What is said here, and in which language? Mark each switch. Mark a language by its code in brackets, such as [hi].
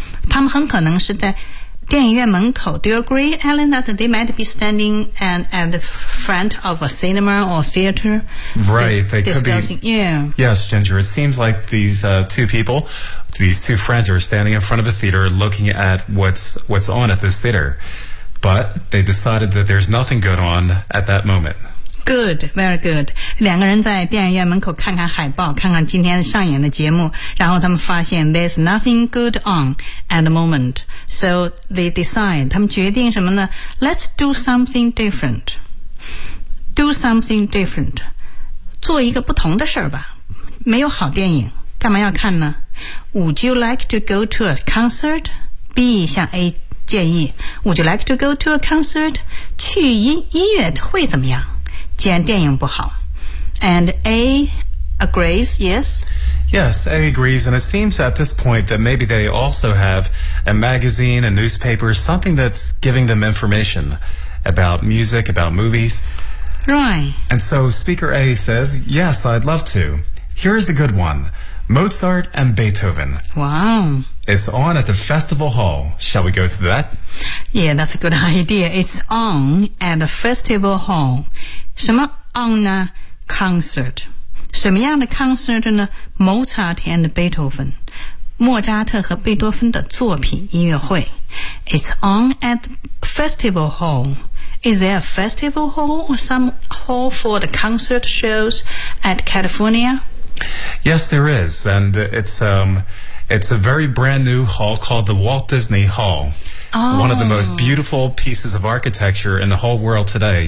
[zh] 他们很可能是在电影院门口。 [en] Do you agree, Alan, that they might be standing at the front of a cinema or theater? Right, they could be. Yeah. Yes, Ginger. It seems like these two friends are standing in front of a theater looking at what's on at this theater. But they decided that there's nothing good on at that moment. Good, very good. [zh] 两个人在电影院门口看看海报，看看今天上演的节目，然后他们发现 [en] there's nothing good on at the moment. So they decide, [zh] 他们决定什么呢？ [en] Let's do something different. Do something different. [zh] 做一个不同的事儿吧。没有好电影，干嘛要看呢？ [en] Would you like to go to a concert? [zh] B 向 A 建议。 [en] Would you like to go to a concert? [zh] 去音乐会怎么样？既然电影不好。 [en] And A agrees, yes? Yes, A agrees, and it seems at this point that maybe they also have a magazine, a newspaper, something that's giving them information about music, about movies. Right. And so speaker A says, yes, I'd love to. Here's a good one, Mozart and Beethoven. Wow. It's on at the festival hall. Shall we go to that? Yeah, that's a good idea. It's on at the festival hall. 什么 on 呢 Concert. [zh] 什么样的 [en] concert 呢 Mozart and Beethoven. [zh] 莫扎特和贝多芬的作品音乐会。 [en] It's on at the festival hall. Is there a festival hall or some hall for the concert shows at California? Yes, there is. And It's a very brand new hall called the Walt Disney Hall. Oh. One of the most beautiful pieces of architecture in the whole world today.